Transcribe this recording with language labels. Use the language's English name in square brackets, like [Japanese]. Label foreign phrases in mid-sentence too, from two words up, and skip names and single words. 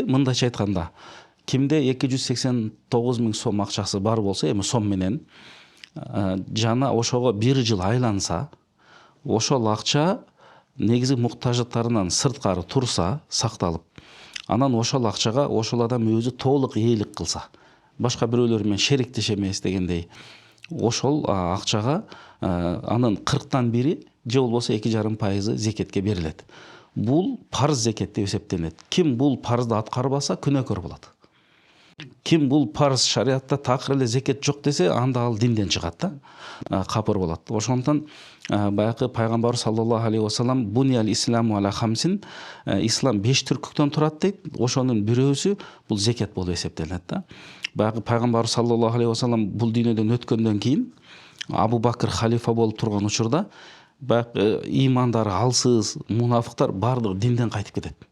[Kyrgyz] Мындайча айтканда, кимде 289 миң сом акчасы бар болсо, эми сом менен жана ошого 1 жыл айланса, ошол акча негизи муктаждыктарынан сырткары турса, сакталып, анан ошол акчага ошол адам өзү толук ээлик кылса, башка бирөөлөр менен шериктеш эмес дегендей, ошол акчага анын 40тан 1 же болбосо 2,5% зекетке берилет. Бул парз зекет деп эсептелет. Ким бул парзды аткарбаса күнөөкөр болот. Ким бул парз шариатта такыр эле зекет жок десе, анда ал динден чыгат да, капыр болот. Ошондон баягы пайгамбарыбыз [Arabic] صلى الله عليه وسلم بني الإسلام على خمس, [Kyrgyz] ислам 5 түркүктөн турат дейт. Ошонун бирөөсү бул зекет болуп эсептелет да. Баягы пайгамбарыбыз [Arabic] صلى الله عليه وسلم [Kyrgyz] бул дүйнөдөн өткөндөн кийин Абу Бакр халифа болуп турган учурда баягы имандары алсыз мунафыктар бардыгы динден кайтып кетет.